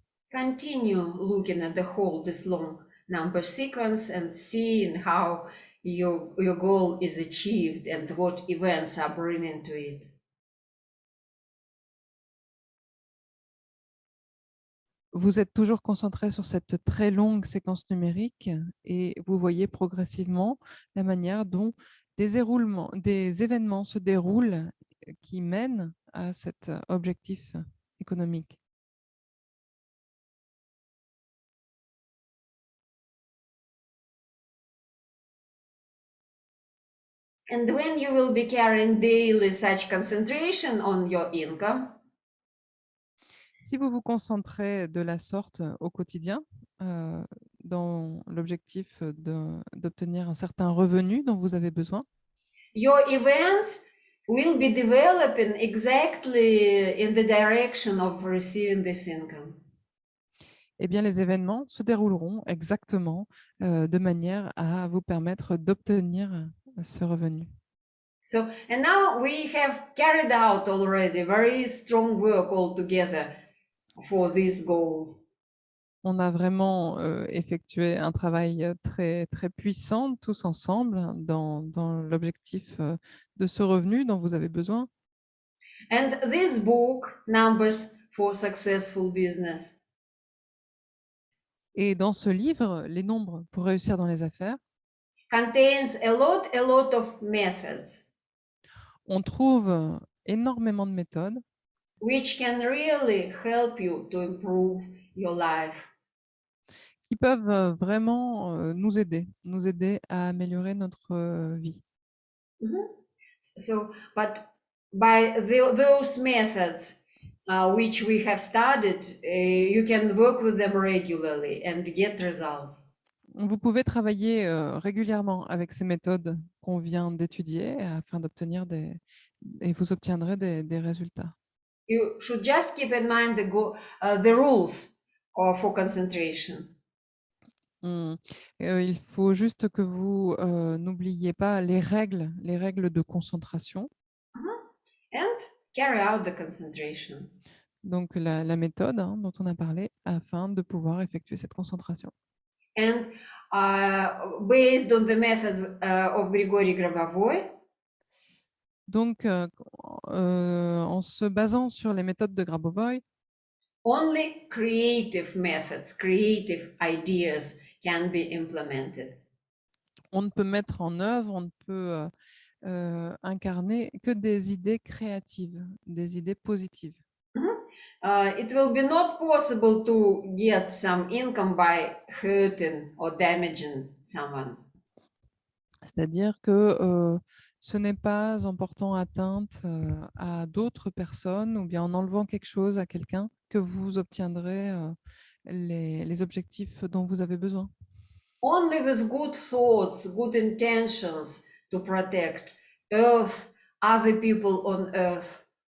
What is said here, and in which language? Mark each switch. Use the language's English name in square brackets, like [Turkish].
[English] Continue looking at the whole this long number sequence and seeing how your goal is achieved and what events are brought into it. [French] Vous êtes toujours concentré sur cette très longue séquence numérique et vous voyez progressivement la manière dont des événements se déroulent qui mènent à cet objectif économique. [English] And when you will be carrying daily such concentration on your income, [French] Si vous vous concentrez de la sorte au quotidien, dans l'objectif d'obtenir un certain revenu dont vous avez besoin, [English] your events will be developing exactly in the direction of receiving this income. [French] eh bien, les événements se dérouleront exactement de manière à vous permettre d'obtenir ce revenu. [English] So, and now we have carried out already very strong work all together for this goal. [French] On a vraiment effectué un travail très, très puissant tous ensemble dans l'objectif de ce revenu dont vous avez besoin. [English] And this book, Numbers for Successful Business, [French] Et dans ce livre, Les nombres pour réussir dans les affaires, [English] contains a lot of methods [French] on trouve énormément de méthodes [English] which can really help you to improve your life. [French] qui peuvent vraiment nous aider à améliorer notre vie. [English] So, but by those methods which we have studied, you can work with them regularly and get results. [French] Vous pouvez travailler régulièrement avec ces méthodes qu'on vient d'étudier afin d'obtenir et vous obtiendrez des résultats. [English] You should just keep in mind the rules for concentration. [French] Il faut juste que vous n'oubliez pas les règles de concentration. [English] And carry out the concentration. [French] Donc la méthode dont on a parlé afin de pouvoir effectuer cette concentration. [English] And based on the methods of Grigory Grabovoi, [French] Donc en se basant sur les méthodes de Grabovoi, [English] only creative methods, creative ideas can be implemented. [French] on ne peut mettre en œuvre, on ne peut incarner que des idées créatives, des idées positives. [English] It will be not possible to get some income by hurting or damaging someone. [French] C'est-à-dire que ce n'est pas en portant atteinte à d'autres personnes ou bien en enlevant quelque chose à quelqu'un que vous obtiendrez les objectifs dont vous avez besoin. [English] Only with good thoughts, good intentions to protect Earth, other people on Earth.